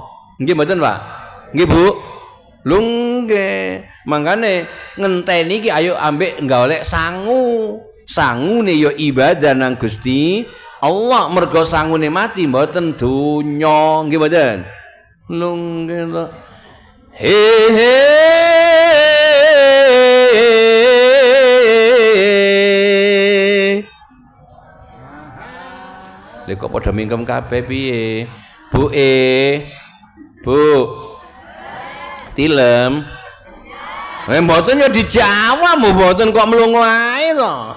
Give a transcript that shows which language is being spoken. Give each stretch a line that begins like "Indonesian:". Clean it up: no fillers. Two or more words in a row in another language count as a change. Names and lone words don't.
Javanese: Nggih mboten, Pak. Nggih, Bu. Lho nggih. Mangkane ngenteni iki ayo ambek golek sangu. Sangune yo ibadah nang Gusti Allah, mergo sangune mati mboten donya. Nggih mboten. Lho nggih to. He he lha kok padha mingkem kabeh piye? Bu Bu. Tilem. Mboten ya dijawab, mboten kok mlungu ae to.